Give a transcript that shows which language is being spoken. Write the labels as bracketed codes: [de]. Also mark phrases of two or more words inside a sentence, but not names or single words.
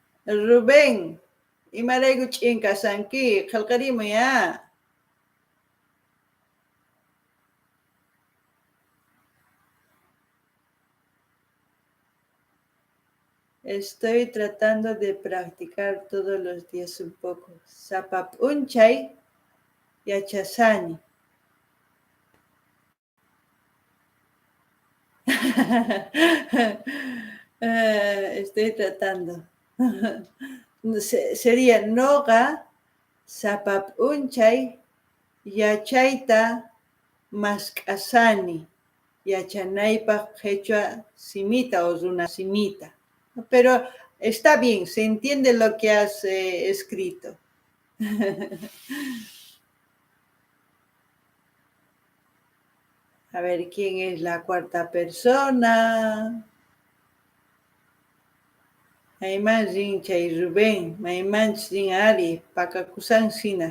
[qu] Rubén, imarayku ch'inkasanki, qillqarimuya. [es] Estoy tratando de practicar todos los días un poco. [qu] Sapap'unchay yachasani. [es] Estoy tratando. [qu] Sería noga sapap'unchay yachayta mask'asani. Yachanaypaq quechua simita o runa simita. [es] Pero está bien, se entiende lo que has escrito. A ver, ¿quién es la cuarta persona? [qu] Mayman Rinchay Rubén, Mayman Ari, Pacacusan Sina.